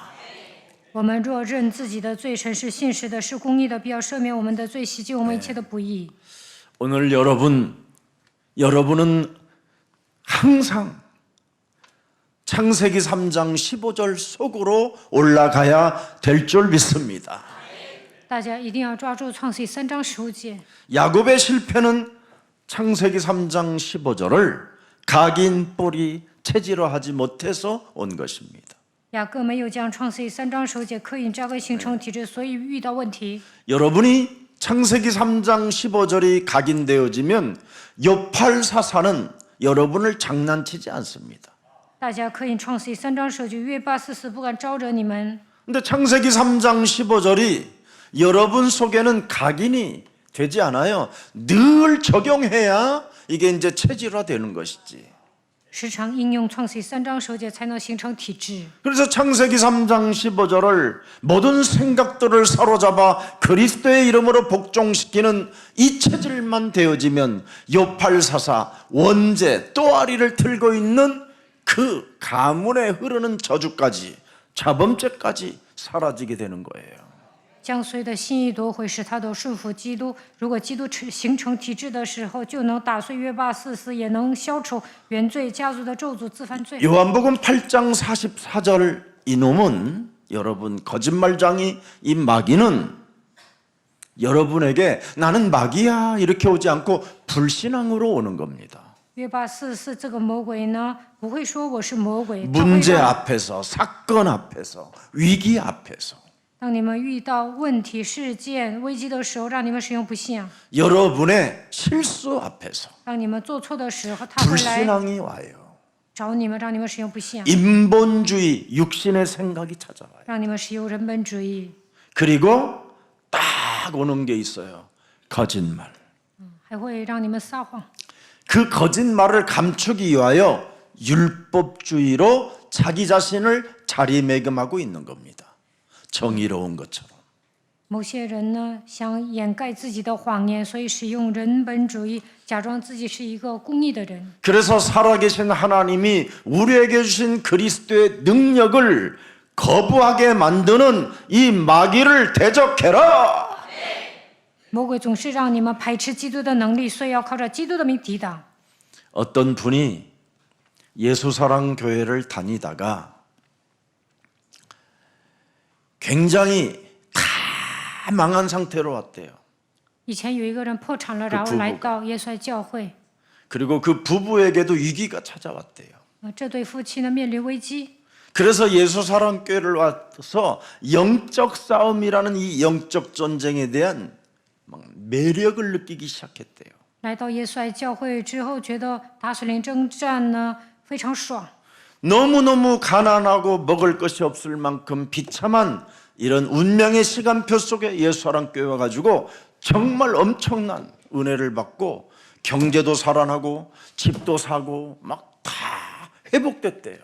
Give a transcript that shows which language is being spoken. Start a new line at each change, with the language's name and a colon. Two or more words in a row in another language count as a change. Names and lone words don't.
Chinese: 我们若认自己的罪，神是信实的，是公义的，必要赦免我们的罪，洗净我们一切的不义。
Korean: 오늘 여러분은 항상 창세기 3장 15절 속으로 올라가야 될 줄 믿습니다.
Chinese: 大家一定要抓住创世记3章15节。
Korean: 야곱의 실패는 창세기 3장 15절을 각인 뿌리 체질화하지 못해서 온 것입니다.
Chinese: 雅各没有将创世记3章15节刻印扎根形成体制，所以遇到问题。
Korean: 여러분이 창세기 3장 15절이 각인되어지면 요팔사사는 여러분을 장난치지 않습니다.
Chinese: 大家刻印创世记3章15节，约巴44不敢招惹你们。
Korean: 근데 창세기 3장 15절이 여러분 속에는 각인이 되지 않아요. 늘 적용해야 이게 이제 체질화되는 것이지.
Chinese: 时常应用创世记3章15节，才能形成体制。
Korean: 그래서 창세기 3장 15절을 모든 생각들을 사로잡아 그리스도의 이름으로 복종시키는 이 체질만 되어지면 요팔사사 원죄 또아리를 틀고 있는 그 가문에 흐르는 저주까지 자범죄까지 사라지게 되는 거예요.
Chinese: 将随的心意夺回，使他都顺服基督。如果基督形成体制的时候，就能打碎约巴44，也能消除原罪家族的咒诅自犯罪。
Korean: 요한복음 8장 44절 이놈은 여러분 거짓말장이 이 마귀는 여러분에게 나는 마귀야 이렇게 오지 않고 불신앙으로 오는 겁니다.
Chinese: 约巴44这个魔鬼呢，不会说我是魔鬼，他会
Korean: 문제
Chinese: 让
Korean: 앞에서 사건 앞에서 위기 앞에서
Chinese: 当你们遇到问题、事件、危机的时候，让你们使用不信仰；
Korean: 여러분의 실수 앞에서
Chinese: 当你们做错的时候，他会来
Korean: 불신앙이 와요.
Chinese: 找你们，让你们使用不信仰，
Korean: 인본주의 육신의 생각이 찾아와요.
Chinese: 让你们使用人本主义，
Korean: 그리고 딱 오는 게 있어요. 거짓말.
Chinese: 还会让你们撒谎。
Korean: 그 거짓말을 감추기 위하여 율법주의로 자기 자신을 자리매김하고 있는 겁니다. 정의로운 것처럼.
Chinese: 某些人呢，想掩盖自己的谎言，所以使用人本主义，假装自己是一个公义的人。
Korean: 그래서 살아계신 하나님이 우리에게 주신 그리스도의 능력을 거부하게 만드는 이 마귀를 대적해라.
Chinese: 魔鬼总是让你们排斥基督的能力，所以要靠着基督的名抵挡。
Korean: 어떤 분이 예수사랑교회를 다니다가 굉장히 다 망한 상태로 왔대요.
Chinese: 以前有一个人破产了，然后来到耶稣爱教会，
Korean: 그리고 그 부부에게도 위기가 찾아왔대요.
Chinese: 这对夫妻呢面临危机，
Korean: 그래서 예수사랑교회를 와서 영적 싸움이라는 이 영적 전쟁에 대한 막 매력을 느끼기 시작했대요.
Chinese: 来到耶稣爱教会之后，觉得打水灵征战呢非常爽。
Korean: 너무너무 가난하고 먹을 것이 없을 만큼 비참한 이런 운명의 시간표 속에 예수사랑교회 와가지고 정말 엄청난 은혜를 받고 경제도 살아나고 집도 사고 막 다 회복됐대요.